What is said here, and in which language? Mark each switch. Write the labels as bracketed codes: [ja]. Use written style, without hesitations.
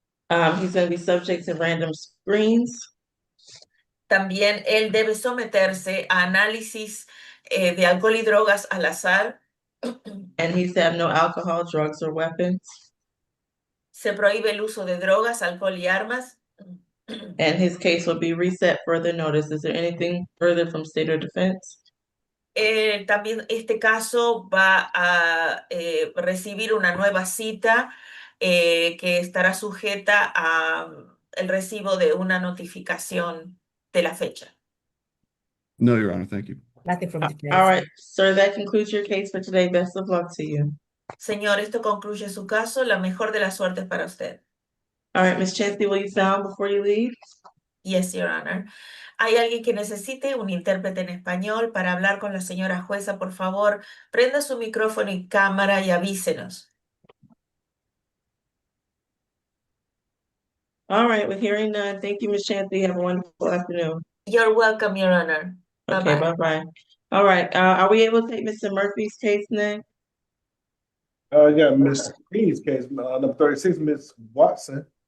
[en] He's going to be subject to random screens. [es] También él debe someterse a análisis de alcohol y drogas al azar. [en] And he's to have no alcohol, drugs, or weapons. [es] Se prohíbe el uso de drogas, alcohol y armas. [en] And his case will be reset further notice. Is there anything further from state or defense? [es] También este caso va a recibir una nueva cita que estará sujeta a el recibo de una notificación de la fecha. [en] No, Your Honor, thank you. Nothing from defense. All right, sir, that concludes your case for today. Best of luck to you. [es] Señor, esto concluye su caso. La mejor de las suertes para usted. [en] All right, Ms. Chancey, will you sound before you leave? Yes, Your Honor. [es] ¿Hay alguien que necesite un intérprete en español para hablar con la señora jueza? Por favor, prenda su micrófono y cámara y avísenos. [en] All right, we're hearing none. Thank you, Ms. Chancey. Have a wonderful afternoon. You're welcome, Your Honor. Okay, Bye-bye. bye-bye. All right, are we able to take Mr. Murphy's case next? Yeah, Miss Green's case, number 36, Miss Watson.